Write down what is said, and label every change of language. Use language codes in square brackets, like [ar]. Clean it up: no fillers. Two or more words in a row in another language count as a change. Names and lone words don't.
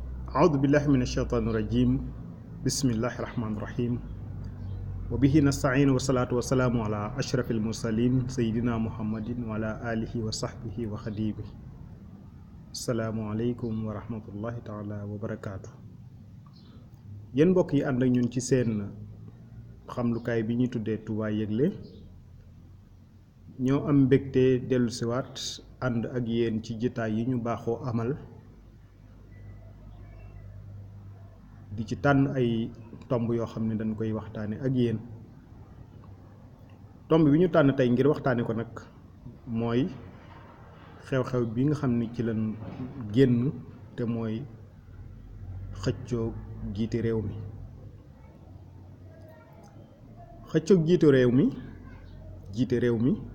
[ar] أعوذ بالله من الشيطان الرجيم بسم الله الرحمن الرحيم وبه نستعين والصلاة والسلام على أشرف المرسلين سيدنا محمد وعلى آله وصحبه وخديمه السلام عليكم ورحمة الله تعالى وبركاته [wo] yéen mbokk yi ànd ak ñun ci seen xamlukaay bi ñuy tuddee Touba Yeugle ñoo am mbégte dellusiwaat ànd ak yéen ci jitaay yi ñu baaxoo amal di ci tànn ay tomb yoo xam ne dañ koy waxtaane ak yéen tomb bi ñu tànn tey ngir waxtaane ko nag mooy xew-xew bi nga xam ne ci lañ génn te mooy xëccoo jiite réew mi jiite réew mi